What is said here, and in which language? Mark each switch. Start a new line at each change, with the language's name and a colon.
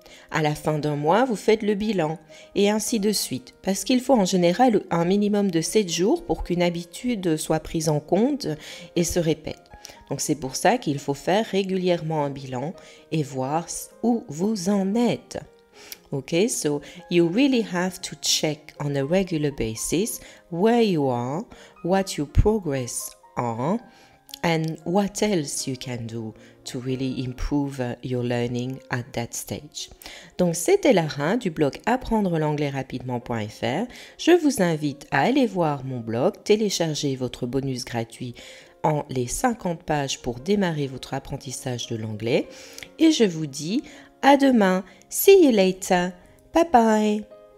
French: À la fin d'un mois, vous faites le bilan, et ainsi de suite. Parce qu'il faut en général un minimum de 7 jours pour qu'une habitude soit prise en compte et se répète. Donc c'est pour ça qu'il faut faire régulièrement un bilan et voir où vous en êtes.
English: Okay, so you really have to check on a regular basis where you are, what your progress are, and what else you can do to really improve your learning at that stage.
French: Donc, c'était Lara du blog apprendre l'anglais rapidement.fr. Je vous invite à aller voir mon blog, télécharger votre bonus gratuit en les 50 pages pour démarrer votre apprentissage de l'anglais. Et je vous dis à demain.
English: See you later. Bye bye.